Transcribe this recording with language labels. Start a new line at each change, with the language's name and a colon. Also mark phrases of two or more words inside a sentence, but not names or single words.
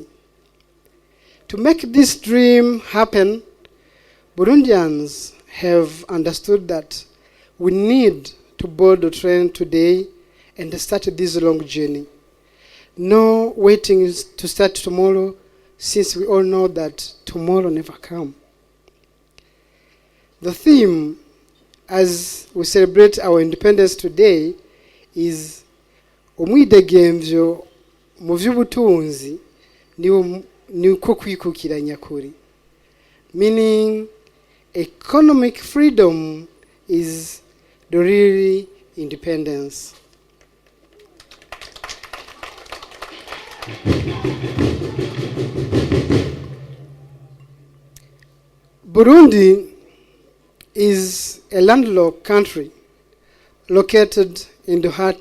English: To make this dream happen, Burundians have understood that we need to board the train today and start this long journey. No waiting to start tomorrow, since we all know that tomorrow never comes. The theme, as we celebrate our independence today, is
Rundi: omwidegemvyo mu by'ubutunzi niwo ni uko kwikukira nyakuri,
English: meaning economic freedom is the real independence. Burundi is a landlocked country located in the heart